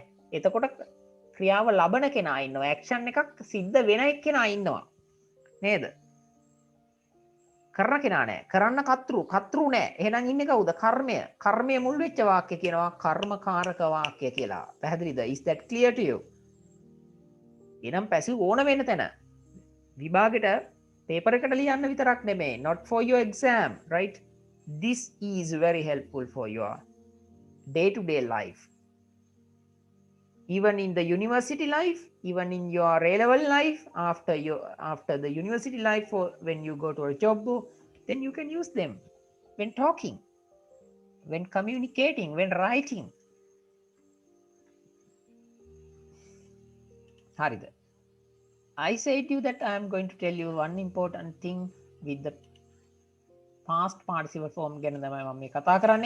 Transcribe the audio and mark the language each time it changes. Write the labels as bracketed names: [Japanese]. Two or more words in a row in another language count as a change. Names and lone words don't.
[Sinhala] එතකොට ක්‍රියාව ලබන කෙනා ඉන්නවා. ඇක්ෂන් එකක් සිද්ධ වෙන කෙනා ඉන්නවා. නේද? කරන කෙනා නෑ. කරන්න කතෘ නෑ. එහෙනම් ඉන්නේ කවුද? කර්මය. කර්මය මුල් වෙච්ච වාක්‍ය කියනවා කර්මකාරක වාක්‍ය කියලා. පැහැදිලිද? [English] Is that clear to you? [Sinhala] එනම් පැසිව් ඕන වෙන තැන විභාගෙට paper එකට ලියන්න විතරක් නෙමෙයි, [English] not for your exam, right? This is very helpful for your day to day life, even in the university life, even in your A level life, after the university life, or when you go to a job, then you can use them when talking, when communicating, when writing. Harida, I said to you that I am going to tell you one important thing with the past participle form [Sinhala] ගැන තමයි මම මේ කතා කරන්නේ.